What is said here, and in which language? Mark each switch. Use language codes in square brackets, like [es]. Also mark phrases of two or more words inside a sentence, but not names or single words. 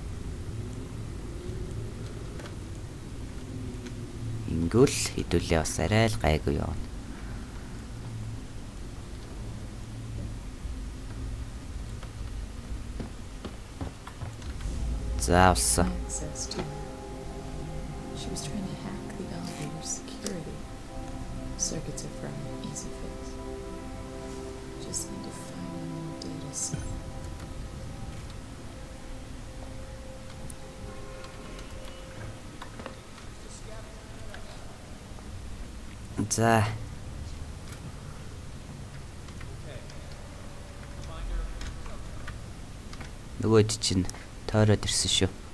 [mn] Ингүүл хэдүүлээ бас арай л гайгүй явна. За авсан. [en] She was trying to hack the elevator security. Circuits are from easy fix. Just need to find a new data set. [mn] За. Нөгөөд чинь тойроод ирсэн шүү.